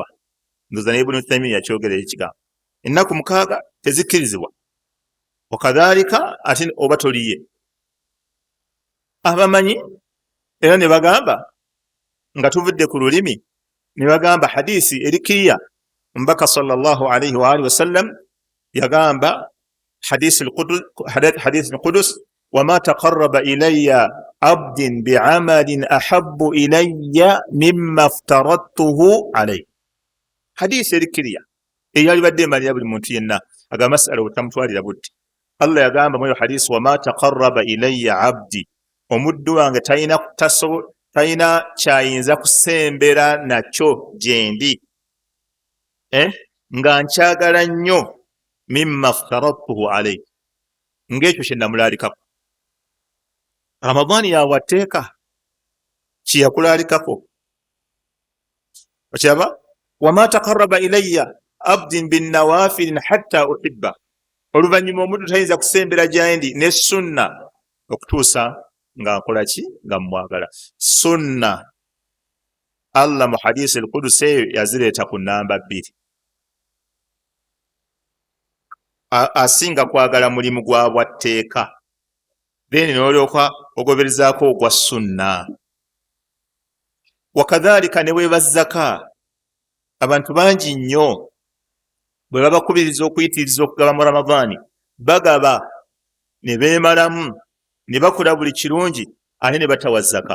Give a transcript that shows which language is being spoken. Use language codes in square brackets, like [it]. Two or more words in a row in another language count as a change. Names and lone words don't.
[lg] Ndoza ne Ibn Taymiyyah kyogera ekigambo ennaku 6 tezikkirizibwa, wakadhalika ate oba toliye. Abamanyi era ne bagamba nga tuvudde ku lulimi, ne bagamba hadisi erikiya mbaka [ar] صلى الله عليه وعلى آله وسلم [lg] yagamba hadisi [ar] القدسي وما تقرب إلي عبد بعمل أحب إلي مما افترضته عليه. [lg] Hadisi erikiya eyali badde emalira buli muntu yenna aga masala otamutwalira butti. Allah yagamba mu hadisi [ar] وما تقرب إلي عبدي, [lg] omuddu wange talina kyayinza kusembera nakyo gyendi nga nkyagala nnyo [ar] مما افترضته عليه, [lg] ng'ekyo kye namulalikako. Ramadaani yawateeka kiyakulalikako, okiraba [ar] وما تقرب إلي عبد بالنوافل حتى أحب, [lg] oluvannyuma omuntu tayinza kusembera gyandi ne sunna okutuusa nga nkola ki nga mwagala. Sunna Allah mu hadisi al-Qudusi eyo yazireeta ku namba 2. Asinga kwagala mulimu gwa bwatteeka, then n'olyoka ogoberezaako ogwa sunna. Wakadhalika ne bweba zaka, abantu bangi nnyo bwe babakubiriza okuyitiriza okugaba mu Ramadaani bagaba ne beemalamu ne bakola buli kirungi ate ne batawa zaka.